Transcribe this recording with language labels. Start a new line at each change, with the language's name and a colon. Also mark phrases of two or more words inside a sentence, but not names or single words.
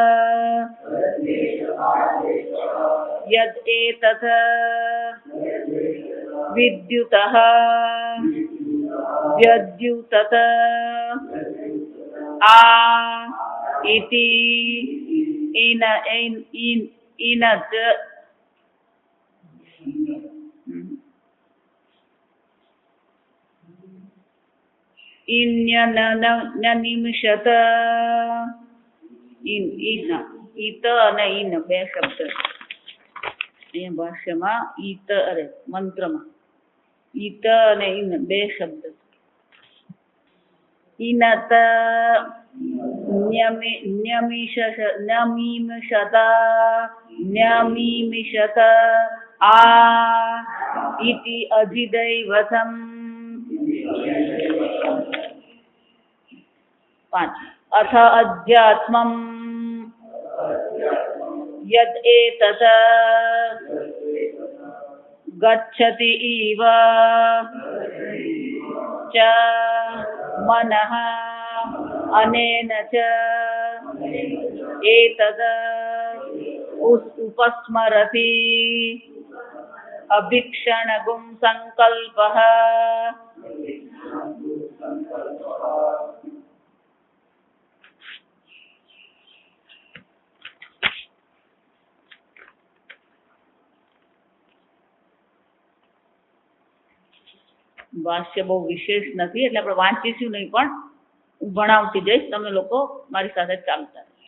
Sanskrit: यद् एतत् विद्युतः व्यद्युतत् आ इति इनत् निमिषत
Gujarati: इत અને ઈન બે શબ્દ એ ભાષ્યમાં ઈત અરે મંત્રમાં ઈત અને ઈન બે શબ્દ ઈનત
Sanskrit: न्यमीमिषत आ इति अधिदैवतम् 5 अथ अध्यात्मम् यद् एतत् गच्छति इव ચ મનઃ અનેન ચ એતદ ઉપસ્મરતિ અભિક્ષણગુમ સંકલ્પઃ.
Gujarati: ભાષ્ય બહુ વિશેષ નથી એટલે આપણે વાંચીશું નહીં, પણ હું ભણાવતી જઈશ, તમે લોકો મારી સાથે ચાલતા રહેજો.